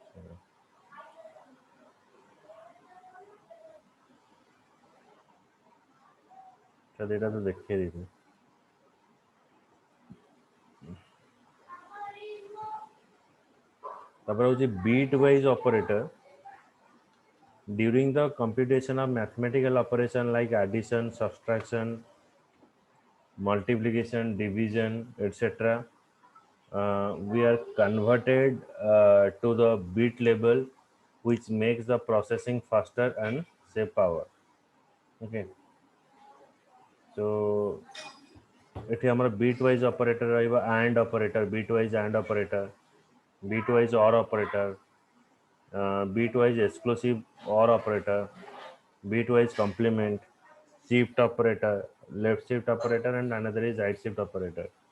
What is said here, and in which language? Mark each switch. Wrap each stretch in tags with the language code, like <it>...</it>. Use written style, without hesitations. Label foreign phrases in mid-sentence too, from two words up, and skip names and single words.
<or>ଏଇଟା ତ ଦେଖେଇ ଦେଇଥିଲି। ତାପରେ ହଉଛି</or> <en>bit wise operator during the computation of mathematical operation like addition, subtraction, multiplication, division, etc. We are converted to the bit level, which makes the processing faster and save power. Okay, so</en> <or>ଏଠି ଆମର</or> <en>bit wise operator ରହିବ and operator, bit wise and operator, bit wise or operator, bitwise exclusive OR operator, bitwise complement, shift operator, left shift operator, and another is right shift operator.</en>